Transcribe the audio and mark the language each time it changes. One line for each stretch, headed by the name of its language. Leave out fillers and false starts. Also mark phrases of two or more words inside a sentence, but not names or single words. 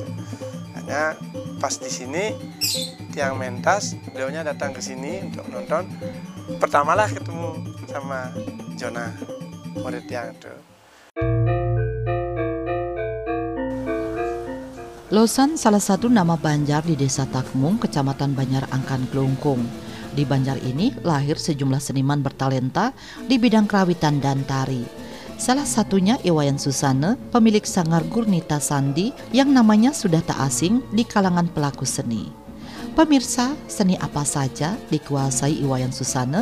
Indonesian: Hanya pas di sini tiang mentas, beliaunya datang ke sini untuk nonton. Pertamalah ketemu sama Jona, murid tiang itu. Losan salah satu nama Banjar di Desa Takmung, Kecamatan Banjar Angkan Klungkung. Di Banjar ini lahir sejumlah seniman bertalenta di bidang kerawitan dan tari. Salah satunya Iwayan Susana, pemilik sanggar Gurnita Sandi yang namanya sudah tak asing di kalangan pelaku seni. Pemirsa, seni apa saja dikuasai Iwayan Susana?